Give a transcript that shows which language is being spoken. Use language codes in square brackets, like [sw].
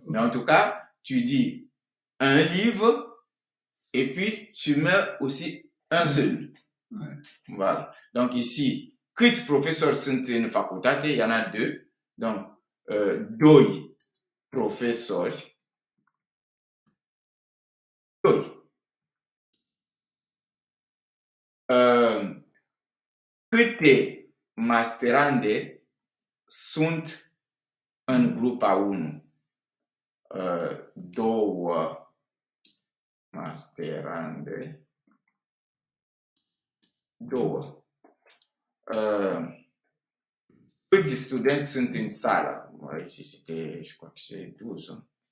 [fr] Mais en tout cas, tu dis un livre et puis tu mets aussi un seul. Ouais. Voilà. Donc ici, [ro] câți professeurs sunt în facultate? [fr] Il y en a deux. [ro] Donc, doi professori. Doi. Câte masterande sunt în grupa 1? Două masterande. Două. Câți studenți sunt în sală? [fr] Ici, c'était, je crois que c'est 12.